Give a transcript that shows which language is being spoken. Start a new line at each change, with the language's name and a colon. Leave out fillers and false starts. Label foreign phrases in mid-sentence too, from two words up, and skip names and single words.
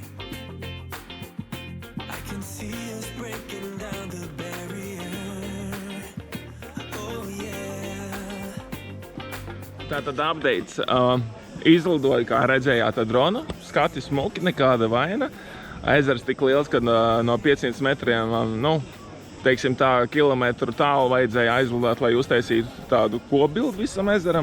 English: I can see us breaking down the barrier. Oh yeah.
Latvian: Tātad updates. Izlidoja, kā redzējāt, dronu. Skati smuki, nekāda vaina. Ezers tik liels, ka no 500 metriem, teiksim tā, kilometru tālu vajadzēja aizlidot, lai uztaisītu tādu kopbildu visam ezeram.